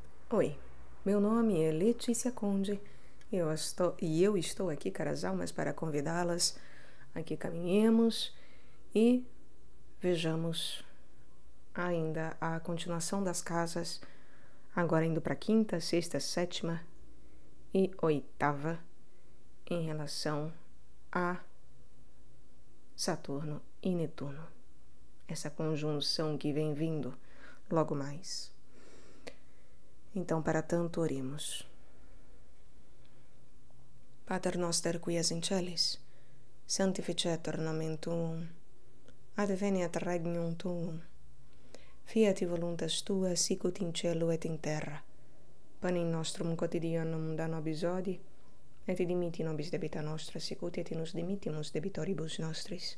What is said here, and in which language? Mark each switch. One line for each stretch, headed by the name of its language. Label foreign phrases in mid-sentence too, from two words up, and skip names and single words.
Portuguese: Oi, meu nome é Letícia Conde e eu estou aqui, caras almas, para convidá-las a que caminhemos e vejamos ainda a continuação das casas, agora indo para a quinta, sexta, sétima e oitava, em relação a Saturno e Netuno. Essa conjunção que vem vindo logo mais. Então, para tanto, oremos.
Latin: Pater noster qui es in celis, sanctificetur nomen tuum, adveniat regnum tuum, fiat voluntas tua sicut in cielo et in terra. Panem nostrum quotidianum da nobis hodie, et dimitti nobis debita nostra sicut et nos dimittimus debitoribus nostris.